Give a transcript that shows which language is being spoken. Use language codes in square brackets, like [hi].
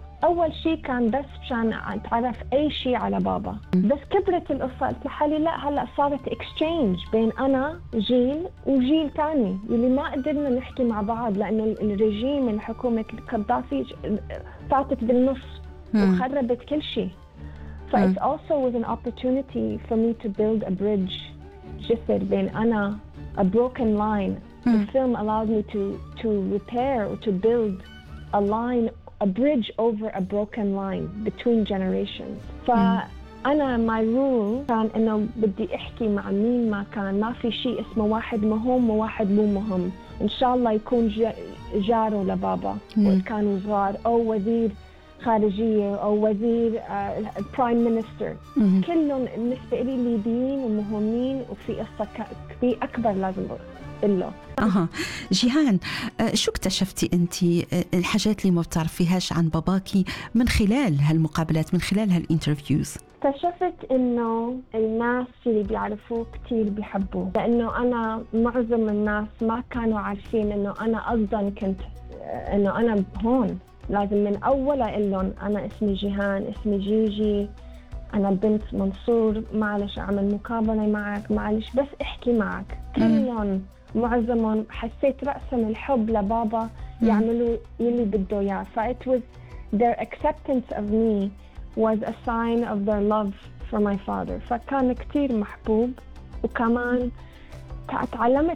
[ar] أول شيء كان بس عشان أتعرف أي شيء على بابا. بس كبرت القصة قلت لحالي لا هلأ صارت اكستشينج بين أنا جيل وجيل تاني اللي ما قدرنا نحكي مع بعض لأنه الرجيم الحكومة قدافي فاتت بالنص وخربت كل شيء. [en] So it also was an opportunity for me to build a bridge, [ar] جسر بين أنا, [en] a broken line. The film allowed me to repair or to build a line, a bridge over a broken line between generations. So [ar] أنا [en] my rule [ar] كان إنه بدي أحكي مع مين ما كان، ما في شيء اسمه واحد مهم وواحد مو مهم. إن شاء الله يكون جاره لبابا وكان صغار أو وزير خارجية أو وزير prime minister. كلهم بالنسبة لي ليبيين ومهمين وفي قصة كبيرة أكبر لازم أقول أها. جيهان، شو اكتشفتي أنت الحاجات اللي ما بتعرفيهاش عن باباكي من خلال هالمقابلات، من خلال هالإنترفيوز؟ اكتشفت أنه الناس اللي بيعرفوه كتير بيحبوه، لأنه أنا معظم الناس ما كانوا عارفين أنه أنا أصلاً كنت أنه أنا هون. لازم من أول أقول لهم أنا اسمي جيهان، اسمي جيجي، أنا بنت منصور، معلش أعمل مقابلة معك، معلش بس أحكي معك. كلهم معظمهم حسيت رأساً الحب لبابا يعملوا يلي بدو إياه. فا [en] it was their acceptance of me was a sign of their love for my father. [ar] فكان كتير محبوب، وكمان تعلمت